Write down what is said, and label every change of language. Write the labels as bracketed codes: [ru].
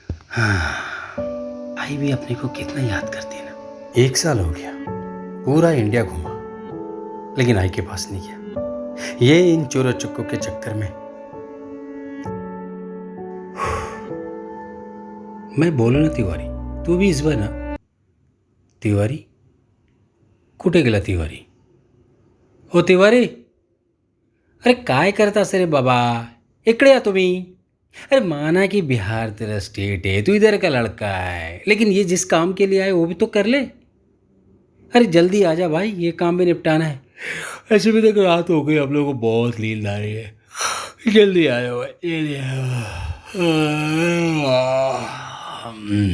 [hi] हाँ, आई भी अपने को कितना याद करती है ना। 1 साल हो गया, पूरा इंडिया घूमा लेकिन आई के पास नहीं गया, ये इन चोरों चुक्कों के चक्कर में। मैं बोलो ना तिवारी, तू भी इस बार ना। [mr] तिवारी कुठे गेला तिवारी? ओ तिवारी, अरे काय करतास रे बाबा, इकडे या तुम्ही। [hi] अरे माना कि बिहार तेरा स्टेट है, तू इधर का लड़का है, लेकिन ये जिस काम के लिए आए वो भी तो कर ले। अरे जल्दी आ जा भाई, ये काम भी निपटाना है। ऐसे भी देखो रात हो गई, हम लोगों को बहुत नींद आ रही है। जल्दी आ जाओ भाई, जल्दी आ जाओ।